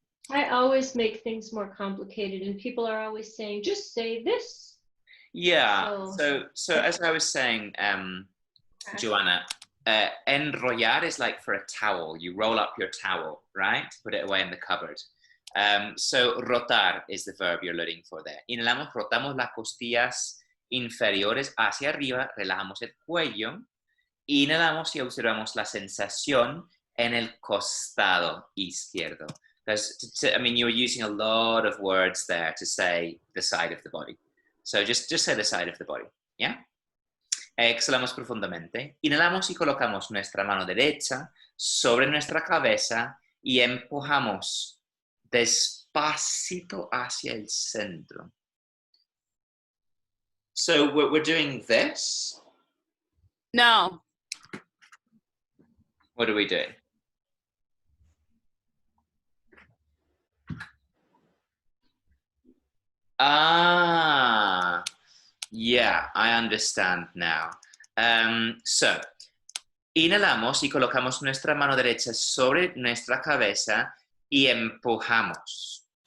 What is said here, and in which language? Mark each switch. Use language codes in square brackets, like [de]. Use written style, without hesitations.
[en] I always make things more complicated, and people are always saying, just say this. Yeah. So as I was saying, Joanna, enrollar is like for a towel. You roll up your towel, right? Put it away in the cupboard. So rotar is the verb you're looking for there. [es] Inhalamos, rotamos las costillas inferiores hacia arriba, relajamos el cuello, inhalamos y observamos la sensación en el costado izquierdo. [en] Because, I mean, you're using a lot of words there to say the side of the body. So just say the side of the body, yeah? [es] Exhalamos profundamente, inhalamos y colocamos nuestra mano derecha sobre nuestra cabeza y empujamos despacito hacia el centro. [en] So we're doing this. No. What are we doing? Ah, yeah, I understand now. [es] So, inhalamos y colocamos nuestra mano derecha sobre nuestra cabeza y empujamos.